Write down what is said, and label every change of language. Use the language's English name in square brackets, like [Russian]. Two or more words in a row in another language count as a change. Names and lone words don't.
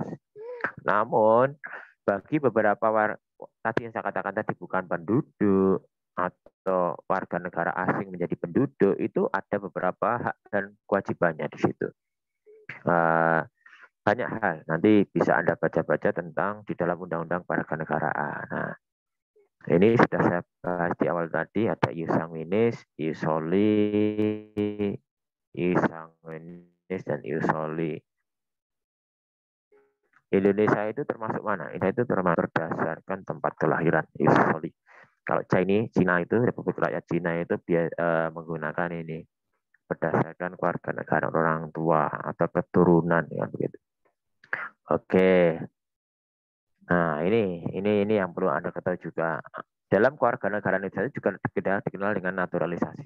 [Indonesian] Namun bagi beberapa tadi yang saya katakan tadi bukan penduduk atau warga negara asing menjadi penduduk, itu ada beberapa hak dan kewajibannya di situ. Banyak hal, nanti bisa Anda baca-baca tentang di dalam Undang-Undang Warga Negaraan. Nah, ini sudah saya bahas di awal tadi, ada [Latin] ius sanguinis, ius soli, ius sanguinis, [Indonesian] dan [Latin] ius soli. [Indonesian] Indonesia itu termasuk mana? Indonesia itu termasuk berdasarkan tempat kelahiran, [Latin] ius soli. [Indonesian] Kalau Cina itu, Republik Rakyat Cina itu menggunakan ini berdasarkan keluarga negara orang tua atau keturunan, ya begitu. Oke. Nah, ini yang perlu Anda ketahui juga. Dalam keluarga negara Indonesia juga dikenal dengan naturalisasi.